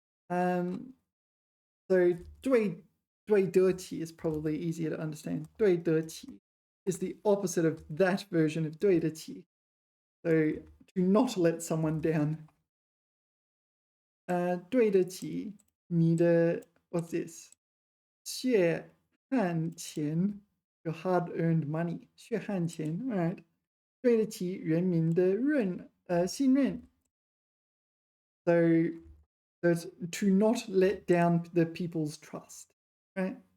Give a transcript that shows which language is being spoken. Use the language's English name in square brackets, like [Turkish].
[English] So 对得起 is probably easier to understand. 对得起 is the opposite of that version of 对得起. So to not let someone down. [Chinese] 对得起你的 [English] what's this? 血汗钱 your hard-earned money. [Chinese] 血汗钱 right? 对得起人民的信任. [English] So that's to not let down the people's trust, right?